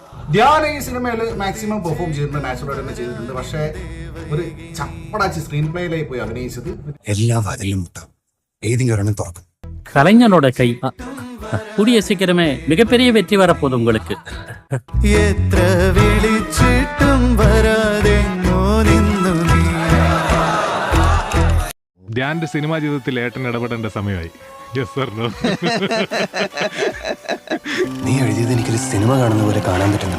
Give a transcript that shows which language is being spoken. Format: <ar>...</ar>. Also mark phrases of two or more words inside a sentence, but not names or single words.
<ml>ധ്യാൻ ഈ സിനിമയിൽ</ml> <en>maximum perform</en> <ml>ചെയ്തിട്ടുണ്ട്, നാച്ചുറൽ തന്നെ ചെയ്തിട്ടുണ്ട്. പക്ഷേ ഒരു ചപ്പടാച്ച്</ml> <en>screen play</en> <ml>പോയി അഭിനയിച്ചത്. എല്ലാ വാതിലും മുട്ടാം, ഏതെങ്കിലും ഒരെണ്ണം തുറക്കും.</ml> <ta>கலைஞனோட கை கூடிய சீக்கிரமே மிகப்பெரிய வெற்றி வரப்போகுது உங்களுக்கு.</ta> <ml>ധ്യാന്റെ സിനിമാ ജീവിതത്തിൽ ഏട്ടൻ ഇടപെടേണ്ട സമയമായി. നീ എഴുതിയത് എനിക്കൊരു സിനിമ കാണുന്ന പോലെ കാണാൻ പറ്റുന്നു.</ml>